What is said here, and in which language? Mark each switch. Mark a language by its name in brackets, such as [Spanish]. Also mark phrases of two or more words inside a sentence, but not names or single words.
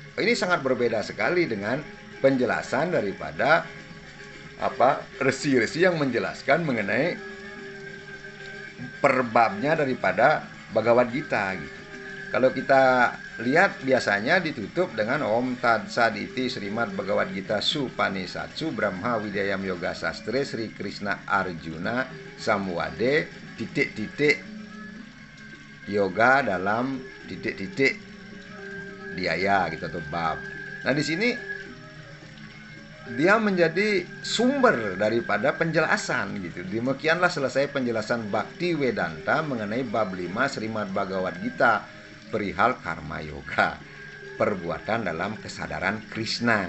[Indonesian] Ini sangat berbeda sekali dengan penjelasan daripada resi-resi yang menjelaskan mengenai perbabnya daripada Bhagavad Gita gitu. Kalau kita lihat biasanya ditutup dengan [Sanskrit] Om Tat Sat Iti Srimad Bhagavad Gita Supanisatsu Brahma Widayam Yoga Sastre Sri Krishna Arjuna Samwade [Indonesian] titik-titik yoga dalam titik-titik diaya gitu atau bab. Nah di sini dia menjadi sumber daripada penjelasan gitu. Demikianlah selesai penjelasan Bhakti Vedanta mengenai bab 5 Srimad Bhagavad Gita perihal karma yoga, perbuatan dalam kesadaran Krishna.